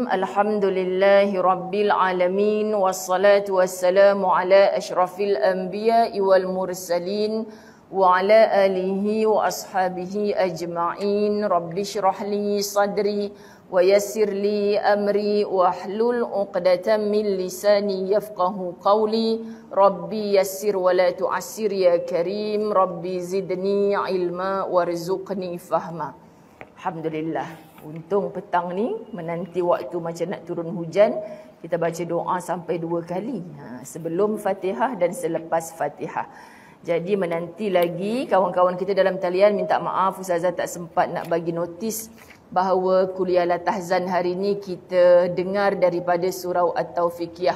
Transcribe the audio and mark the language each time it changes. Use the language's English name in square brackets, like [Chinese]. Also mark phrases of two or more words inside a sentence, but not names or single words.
[Arabic] الحمد لله رب العالمين. والصلاة والسلام على أشرف الأنبياء والمرسلين وعلى آله وأصحابه أجمعين. رب اشرح لي صدري ويسر لي أمري واحلل عقدة من لساني يفقهوا قولي. رب يسر ولا تعسر يا كريم. رب زدني علما وارزقني فهما. Alhamdulillah. [Malay] Untung petang ni menanti waktu macam nak turun hujan, kita baca doa sampai 2 kali. Sebelum Fatihah dan selepas Fatihah. Jadi menanti lagi kawan-kawan kita dalam talian minta maaf Ustazah tak sempat nak bagi notis bahawa kuliah La Tahzan hari ini kita dengar daripada surau At-Taufiqiyah.